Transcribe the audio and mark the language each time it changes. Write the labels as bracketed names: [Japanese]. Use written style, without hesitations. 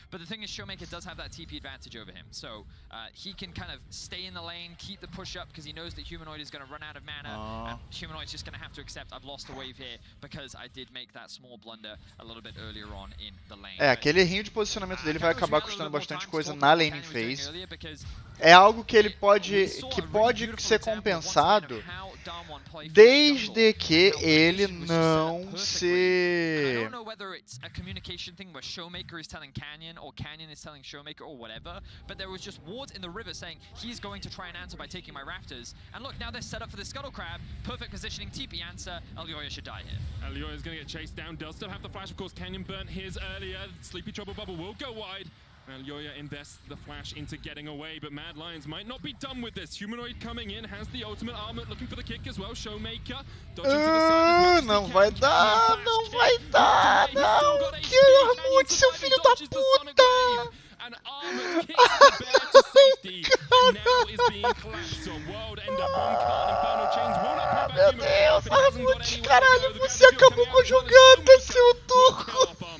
[English] But the thing is, Showmaker does have that TP advantage over him. So he can kind of stay in the lane, keep the push up, because he knows that Humanoid is going to run out of mana. And Humanoid's just going to have to accept, I've lost a wave here, because I did make that small blunder a little bit earlier on in the lane. [Portuguese] Aquele errinho de posicionamento dele vai acabar custando bastante coisa na laning phase. É algo que ele pode ser compensado desde que ele não se... [English] communication thing where Showmaker is telling Canyon or Canyon is telling Showmaker or whatever, but there was just wards in the river saying he's going to try and answer by taking my Raptors. And look, now they're set up for the Scuttle Crab. Perfect positioning, TP answer. Elyoya should die here. Elyoya is going to get chased down. Does still have the flash, of course. Canyon burnt his earlier. Sleepy Trouble Bubble will go wide. Elyoya invests the flash into getting away, but Mad Lions might not be done with this. Humanoid coming in, has the ultimate armor, looking for the kick as well. Showmaker dodging to the side. [Portuguese] Não vai dar, não vai dar, não! Que Armut, seu filho da puta! [English] And Armored kicks the bear to safety, and now is being collapsed on World End of one card. Infernal Chains will not pull back. [Portuguese] Meu Deus, Armut, caralho, você acabou com a jogada, seu turco!